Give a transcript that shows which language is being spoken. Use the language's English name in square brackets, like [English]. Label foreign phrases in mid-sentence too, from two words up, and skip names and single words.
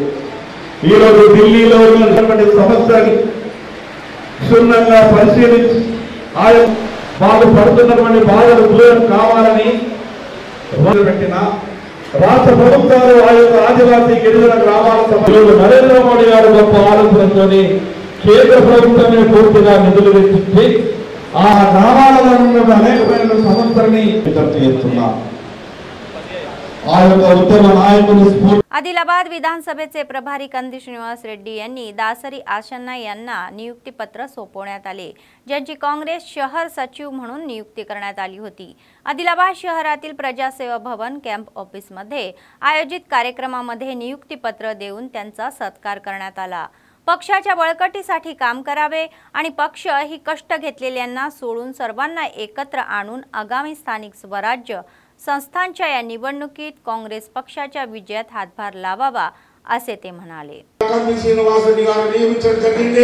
[Telugu] ఈరోజు ఢిల్లీలో ఉన్నటువంటి సమస్యని క్షుణ్ణంగా పరిశీలించి ఆయన వాళ్ళు పడుతున్నటువంటి బాధలు దూరం కావాలని మొదలుపెట్టిన రాష్ట్ర ప్రభుత్వాలు ఆ యొక్క ఆదివాసీ గిరిజన గ్రామాల సభలో నరేంద్ర మోడీ గారు గొప్ప ఆలోచనతో కేంద్ర ప్రభుత్వమే పూర్తిగా నిధులు వెచ్చించి ఆ గ్రామాలలో ఉన్న అనేకమైన సమస్యల్ని చేస్తున్నా। [Marathi] आदिलाबाद विधानसभेचे प्रभारी कंदी श्रीनिवास रेड्डी यांनी दासरी आशन्ना यांना नियुक्तीपत्र सोपवण्यात आले, ज्यांची काँग्रेस शहर सचिव म्हणून नियुक्ती करण्यात आली होती। आदिलाबाद शहरातील प्रजासेवा भवन [English] camp officeमध्ये [Marathi] आयोजित कार्यक्रमामध्ये नियुक्तीपत्र देऊन त्यांचा सत्कार करण्यात आला। पक्षाच्या बळकटीसाठी काम करावे आणि पक्ष ही कष्ट घेतलेल्यांना सोडून सर्वांना एकत्र आणून आगामी स्थानिक स्वराज्य संस्थांच्या या निवडणुकीत काँग्रेस पक्षाच्या विजयात हातभार लावावा असे ते म्हणाले। [Telugu] कंदी श्रीनिवास रेड्डी గారు నియమించడం జరిగింది।